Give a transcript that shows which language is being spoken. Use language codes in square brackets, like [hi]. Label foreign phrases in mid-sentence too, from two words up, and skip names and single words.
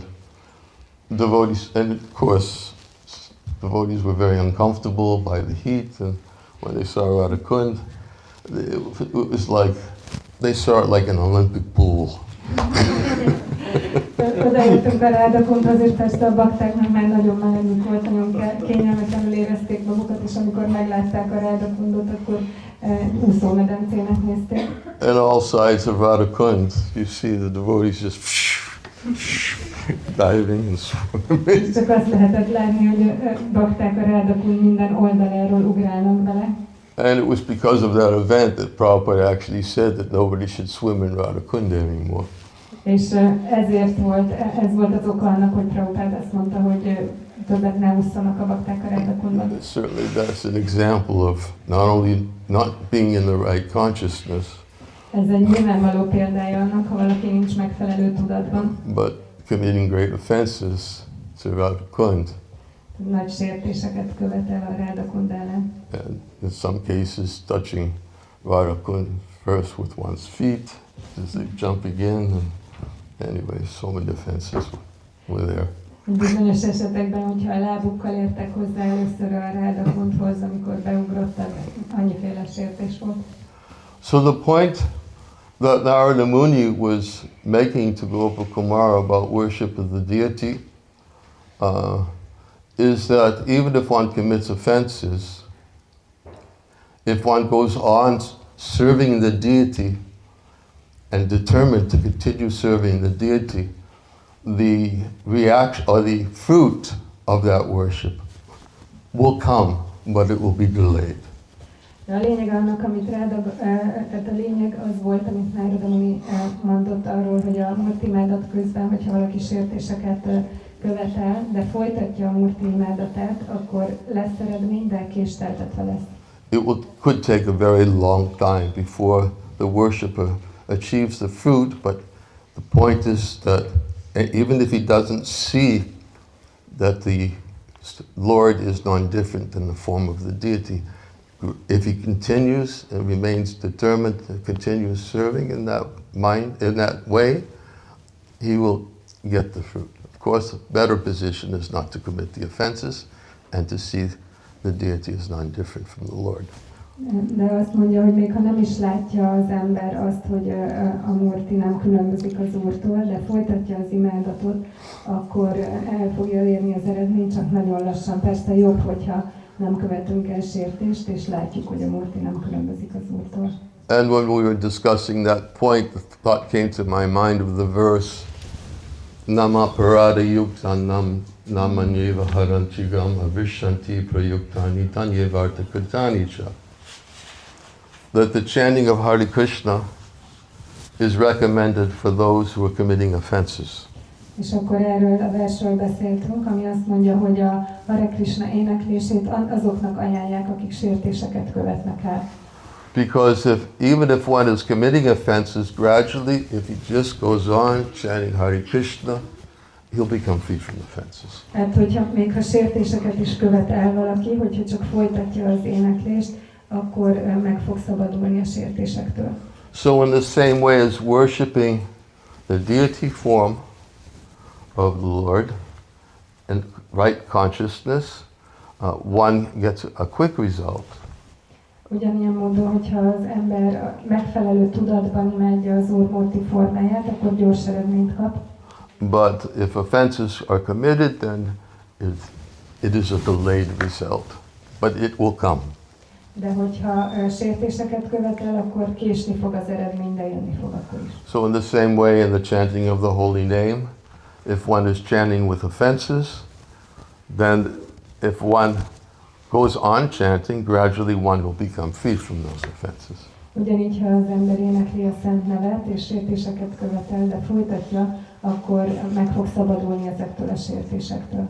[en] Devotees, and of course, devotees were very uncomfortable by the heat, and when they saw Radha Kunda, it was like they saw it like an Olympic pool. [hu] Odaértünk a Radha Kundhoz, és persze a baktáknak már nagyon melegük volt, nagyon kényelmetlenül érezték magukat, és amikor meglátták a Radha Kundot, akkor úszómedencének nézték. [en] And all sides of Radha Kunda, you see the devotees just diving and swimming. [hu] Csak azt lehetett látni, hogy bakták a Radha Kund minden oldaláról ugrálnak bele. [en] And it was because of that event that Prabhupada actually said that nobody should swim in Radha Kunda anymore. [hu] És ezért volt, ez volt az oka annak, hogy Prabhupád azt mondta, hogy többet ne ússzanak a bakták a Radha Kundban. [en] Certainly that's an example of not only not being in the right consciousness, [hu] Ez egy nyilvánvaló példája annak, ha valaki nincs megfelelő tudatban, [en] but committing great offenses to Radha Kund. [hu] nagy sértéseket követel a Radha Kundánál. [en] And in some cases touching Radha Kund first with one's feet as they jump again. And anyway, so many offenses were there. [hu] Bizonyos esetekben, hogyha a lábukkal értek hozzá először a Radha Kundhoz, amikor beugrottak, annyiféle sértés volt. [en] So the point that Narada Muni was making to Gopakumara about worship of the deity is that even if one commits offenses, if one goes on serving the deity and determined to continue serving the deity, the reaction or the fruit of that worship will come, but it will be delayed. [hu] A lényeg annak, amit tehát a lényeg az volt, amit Narada Muni mondott arról, hogy a murtimádat közben, hogyha valaki sértéseket követel, de folytatja a murtimádatát, akkor lesz eredmény, de késleltetve lesz. [en] It could take a very long time before the worshipper achieves the fruit, but the point is that even if he doesn't see that the Lord is non-different in the form of the deity, if he continues and remains determined to continue serving in that mind, in that way, he will get the fruit. Of course, a better position is not to commit the offenses and to see the deity is non-different from the Lord. [hu] De azt mondja, hogy még ha nem is látja az ember azt, hogy a murti nem különbözik az Úrtól, de folytatja az imádatot, akkor el fogja érni az eredményt, csak nagyon lassan. Persze jobb, hogyha nem követünk el sértést, és látjuk, hogy a murti nem különbözik az Úrtól. [en] And when we were discussing that point, the thought came to my mind of the verse, [sa] Nama parada yuktanam namanyeva haranchigam avishanti prayuktani tanyevarta katanicha. [en] That the chanting of Hare Krishna is recommended for those who are committing offenses. [hu] És akkor erről a versről beszéltünk, ami azt mondja, hogy a Hare Krishna éneklését azoknak ajánlják, akik sértéseket követnek el. [en] Because even if one is committing offenses, gradually, if he just goes on chanting Hare Krishna, he'll become free from offenses. [hu] Hát, hogyha még ha sértéseket is követ el valaki, hogyha csak folytatja az éneklést, akkor meg fog szabadulni a sértésektől. [en] So in the same way as worshiping the deity form of the Lord in right consciousness, one gets a quick result. [hu] Ugyanilyen módon, hogyha az ember megfelelő tudatban imádja az Úr murti formáját, akkor gyors eredményt kap. [en] But if offenses are committed, then it is a delayed result. But it will come. [hu] De hogyha sértéseket követel, akkor késni fog az eredmény, de jönni fog akkor is. [en] So in the same way in the chanting of the holy name, if one is chanting with offenses, then if one goes on chanting, gradually one will become free from those offenses. [hu] Ugyanígy, ha az ember énekli a szent nevet, és sértéseket követel, de folytatja, akkor meg fog szabadulni ezektől a sértésektől.